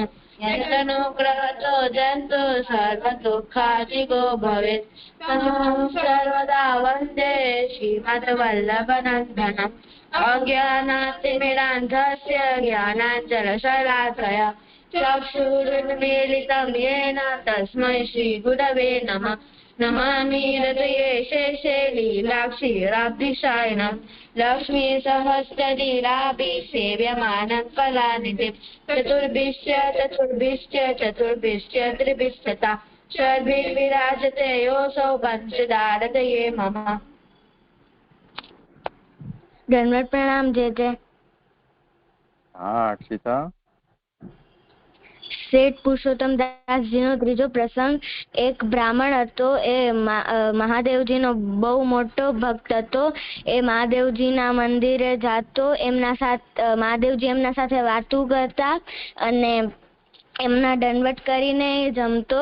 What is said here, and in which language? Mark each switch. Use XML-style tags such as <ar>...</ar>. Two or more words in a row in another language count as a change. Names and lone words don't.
<sa>યતનુગ્રહતો જંતુ સર્વ દુઃખાધિગો ભવેત તમઃ સર્વદા વંદે શ્રીમદ્વલ્લભનંદનમ અજ્ઞાનાતિમિરાન્ધસ્ય જ્ઞાનાંજનશલાકયા ચક્ષુરુન્મીલિतं येन तस्मै श्रीगुरवे नमः नमामि हृदये शेषे लीलाक्षीराब्धिशायिनं लक्ष्मी सहस्रलीलाभि सेव्यमानं कलानिधिं चतुर्भिश्च त्रिभिस्तथा षड्भिर्विराजते योऽसौ पञ्चदारतये मम।</sa> <gu>દંડવત પ્રણામ જય જય। હા અક્ષિતા। શેઠ પુરુષોત્તમ દાસજીનો ત્રીજો પ્રસંગ। એક બ્રાહ્મણ હતો, એ મહાદેવજીનો બહુ મોટો ભક્ત હતો। એ મહાદેવજીના મંદિરે જતો, મહાદેવજી એમના સાથે વાતો કરતા અને એમના દંડવત કરીને જમતો।</gu>